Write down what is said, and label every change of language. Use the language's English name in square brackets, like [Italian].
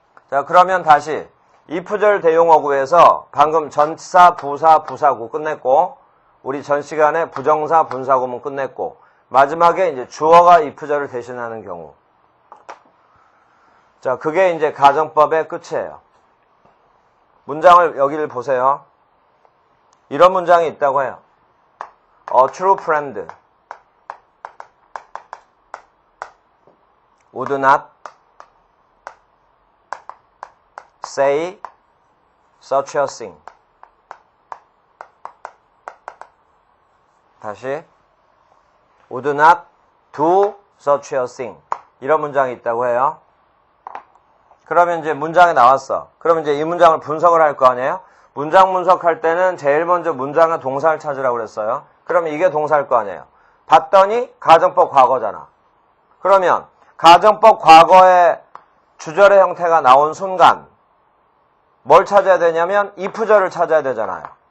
[Korean] 자, 그러면 다시 if절 대용어구에서 방금 전치사, 부사, 부사구 끝냈고 우리 전 시간에 부정사, 분사구문 끝냈고 마지막에 이제 주어가 if절을 대신하는 경우. 자, 그게 이제 가정법의 끝이에요. 문장을 여기를 보세요. 이런 문장이 있다고 해요. [English] A true friend would not say such a thing. [Korean] 다시 [English] would not do such a thing. [Korean] 이런 문장이 있다고 해요. 그러면 이제 문장이 나왔어. 그러면 이제 이 문장을 분석을 할 거 아니에요? 문장 분석할 때는 제일 먼저 문장의 동사를 찾으라고 그랬어요. 그러면 이게 동사일 거 아니에요. 봤더니 가정법 과거잖아. 그러면 가정법 과거의 주절의 형태가 나온 순간 뭘 찾아야 되냐면 if절을 찾아야 되잖아요.